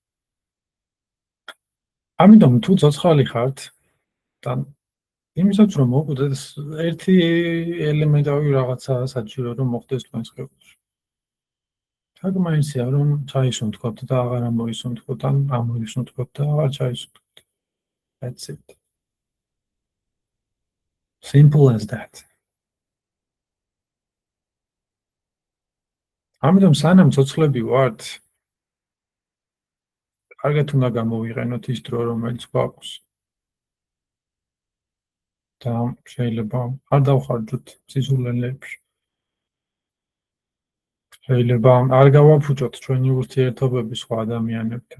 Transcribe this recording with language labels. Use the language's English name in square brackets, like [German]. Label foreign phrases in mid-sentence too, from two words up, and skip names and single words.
[Georgian] ამიტომ თუ ცოცხალი ხართ და იმისაც რომ მოკვდეთ, ერთი ელემენტარი რაღაცა საჭირო რომ მოხდეს თქვენს ხელში. თაგმაინცია რომ ჩაისუნთქოთ და აღარ ამოისუნთქოთ, ან ამოისუნთქოთ და აღარ ჩაისუნთქოთ. [English] That's it. Simple as that. [Georgian] ამიტომ სანამ ცოცხლები ვართ, კარგად უნდა გამოვიყენოთ ის დრო, რომელიც გვაქვს და შეიძლება არ დავხარჯოთ სიზულელეებში. შეიძლება არ გავაფუჭოთ ჩვენი ურთიერთობები სხვა ადამიანებთან.